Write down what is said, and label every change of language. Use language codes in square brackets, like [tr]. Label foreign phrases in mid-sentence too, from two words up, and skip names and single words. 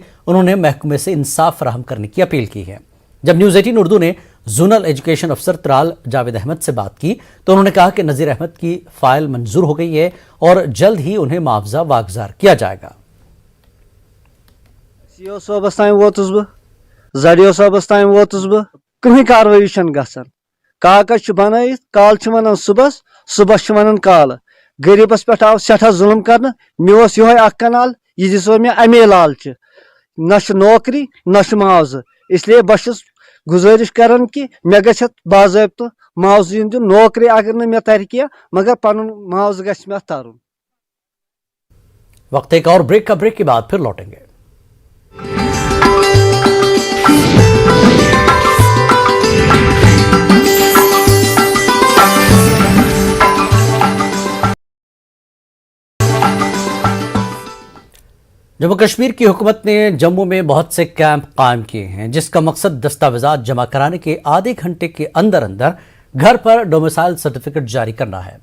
[hi] उन्होंने महकमे से इंसाफ फराहम करने की अपील की है। जब न्यूज़ 18 उर्दू ने [en] zonal education officer [hi] त्राल जावेद अहमद से बात की तो उन्होंने कहा कि नज़ीर अहमद की फाइल मंजूर हो गई है और जल्द ही उन्हें मुआवजा वागजार किया जाएगा। [ks] सीओ साहबस ताईं वोतुस बह, जडियो साहबस ताईं वोतुस बह, कहीं कार्रवाई छन गसन। कागज छ बनायित, काल छ वनान सुबस, सुबस छ वनान काल। गरीबस पे आव सठा जुल्म करन। मे ओस योहे 1 कनाल, यह दिसो मे अमे लालच, न नौकरी न मुआवजा। इसलिए बस गुजारिश करन कि मे गछ बाज़ाब्त मुआवजा दिन। नौकरी अगर न मे तर किया, मगर पनुन मुआवजा गछ मे तरन। [hi] वक्त एक और ब्रेक का, ब्रेक के बाद फिर लौटेंगे। जम्मू कश्मीर की हुकूमत ने जम्मू में बहुत से कैंप कायम किए हैं, जिसका मकसद दस्तावेजात जमा कराने के आधे घंटे के अंदर अंदर घर पर [en] domicile certificate [hi] जारी करना है।